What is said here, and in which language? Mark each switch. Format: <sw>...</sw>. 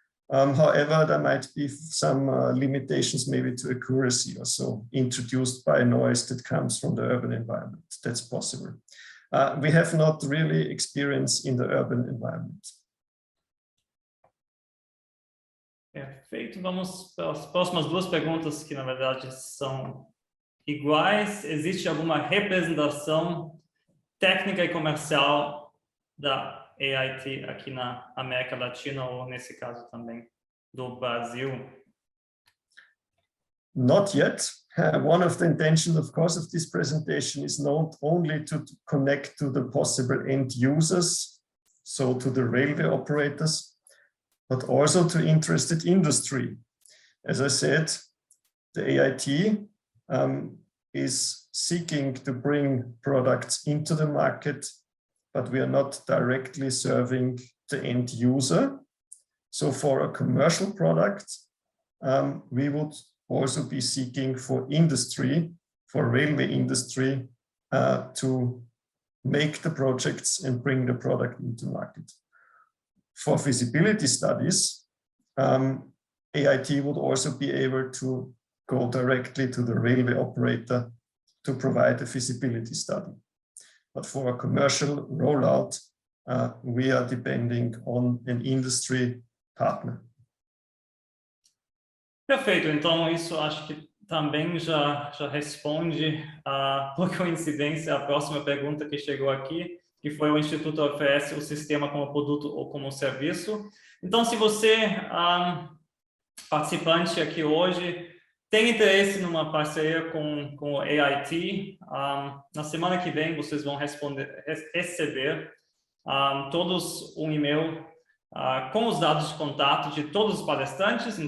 <en>However, there might be some limitations maybe to accuracy or so introduced by noise that comes from the urban environment. That's possible. We have not really experience in the urban environment.</en> <pt>Perfeito. Vamos para as próximas duas perguntas que, na verdade, são iguais. Existe alguma representação técnica e comercial da AIT aqui na América Latina, ou nesse caso também do Brasil?</pt> <en>Not yet. One of the intentions, of course, of this presentation is not only to connect to the possible end users, so to the railway operators, but also to interested industry. As I said, the AIT is seeking to bring products into the market, but we are not directly serving the end user. So for a commercial product, we would also be seeking for industry, for railway industry, to make the projects and bring the product into market. For feasibility studies, AIT would also be able to go directly to the railway operator to provide a feasibility study. But for a commercial rollout, we are depending on an industry partner.</en> <pt>Perfeito, então isso acho que também já responde, por coincidência, a próxima pergunta que chegou aqui, que foi o Instituto oferece o sistema como produto ou como serviço. Então, se você, participante aqui hoje, tem interesse numa parceria com o AIT, na semana que vem vocês vão receber todos um e-mail com os dados de contato de todos os palestrantes.</pt>